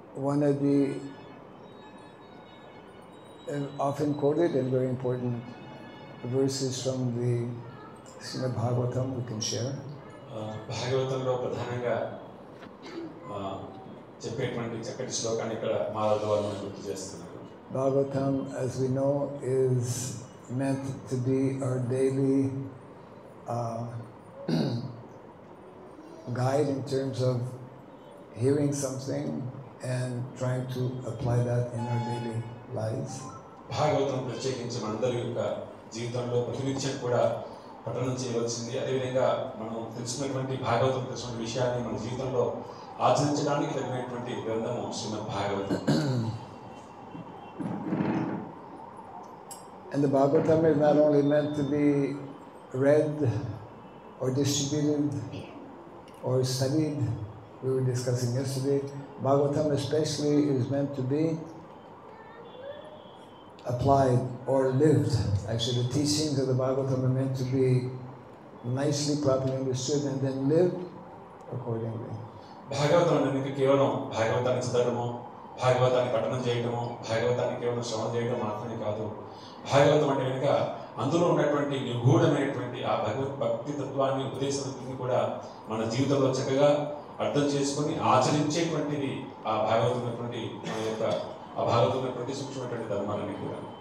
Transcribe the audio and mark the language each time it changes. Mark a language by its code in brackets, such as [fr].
[en] One of the often quoted and very important verses from the Srimad Bhagavatam we can share. [te] భాగవతంలో ప్రధానంగా చెప్పేటువంటి చక్కటి శ్లోకాన్ని ఇక్కడ మాధవ వారు గుర్తు చేస్తున్నారు. [en] Bhagavatam, as we know, is meant to be our daily guide in terms of hearing something and trying to apply that in our daily lives. [te] Bhagavatam ప్రత్యేకించి మనందరి యొక్క జీవితంలో ప్రతినిత్యం కూడా పఠనం చేయవలసింది. అదేవిధంగా మనం తెలుసుకున్నటువంటి భాగవతం తెలుసుకున్న విషయాన్ని మన జీవితంలో ఆచరించడానికి తగినటువంటి గ్రంథము శ్రీమద్ Bhagavatam. [en] And the Bhagavatam is not only meant to be read or distributed or studied. We were discussing yesterday. Bhagavatam especially is meant to be applied or lived. Actually, the teachings of the Bhagavatam are meant to be nicely, properly understood and then lived accordingly. [te] Bhagavatam అనేది కేవలం భాగవతాన్ని చదవడము, భాగవతాన్ని పఠనం చేయడము, భాగవతాన్ని కేవలం శ్రవణం చేయడం మాత్రమే కాదు. భాగవతం అంటే కనుక అందులో ఉన్నటువంటి నిగూఢమైనటువంటి ఆ భక్తి తత్వాన్ని ఉపదేశాన్ని కూడా మన జీవితంలో చక్కగా అర్థం చేసుకొని ఆచరించేటువంటిది ఆ భాగవతమైనటువంటి మన యొక్క ఆ భాగవతమైనటువంటి సూక్ష్మమైనటువంటి ధర్మాలన్నీ కూడా.